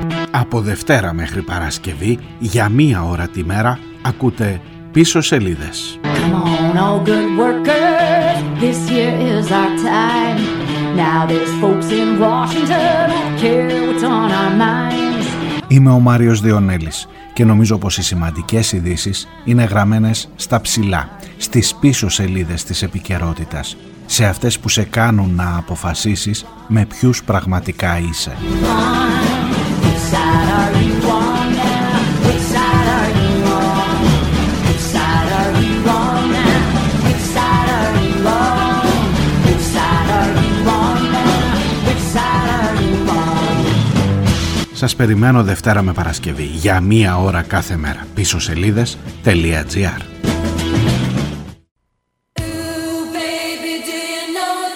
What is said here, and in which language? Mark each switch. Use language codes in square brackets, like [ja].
[el] Από Δευτέρα μέχρι Παρασκευή, για μία ώρα τη μέρα, ακούτε Πίσω Σελίδες. [en] Come on, all good workers, this year is our time. Now there's folks in Washington who care what's on our minds. [el] Είμαι ο Μάριος Διονέλης και νομίζω πως οι σημαντικές ειδήσεις είναι γραμμένες στα ψηλά, στις πίσω σελίδες της επικαιρότητας, σε αυτές που σε κάνουν να αποφασίσεις με ποιους πραγματικά είσαι. Σας περιμένω Δευτέρα με Παρασκευή για μία ώρα κάθε μέρα. [en] Πίσω σελίδες.gr. Ooh, baby, do you know?